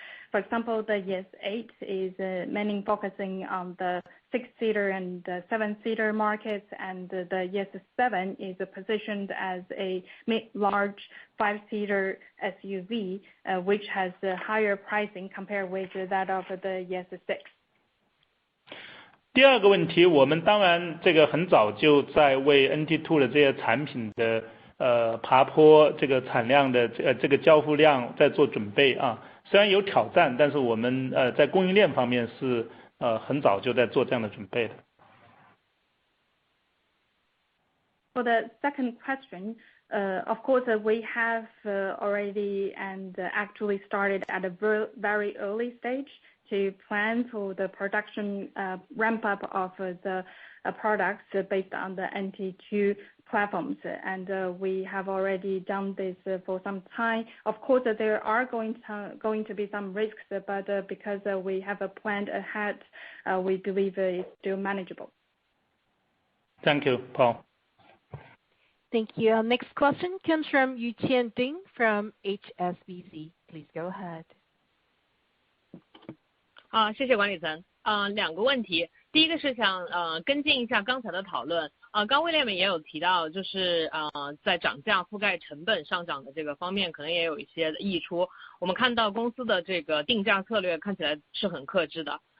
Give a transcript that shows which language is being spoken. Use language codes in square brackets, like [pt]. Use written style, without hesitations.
[en] For example, the ES8 is mainly focusing on the 6-seater and 7-seater markets, and the ES7 is positioned as a mid-large 5-seater SUV, which has higher pricing compared with that of the ES6. [zh] 第二个问题，我们当然这个很早就在为 NT2 的这些产品的爬坡这个产量的这个交付量在做准备虽然有挑战，但是我们在供应链方面是很早就在做这样的准备的。 [en] For the second question, of course, we have already and actually started at a very early stage to plan for the production ramp up of the products based on the NT2 platforms, and we have already done this for some time. Of course, there are going to be some risks, but because we have planned ahead, we believe it's still manageable. Thank you, Paul. Thank you. Our next question comes from Yuqian Ding from HSBC. Please go ahead. [zh] 谢谢管理层。两个问题，第一个是想跟进一下刚才的讨论。刚威廉们也有提到，就是在涨价覆盖成本上涨的这个方面，可能也有一些溢出。我们看到公司的这个定价策略看起来是很克制的。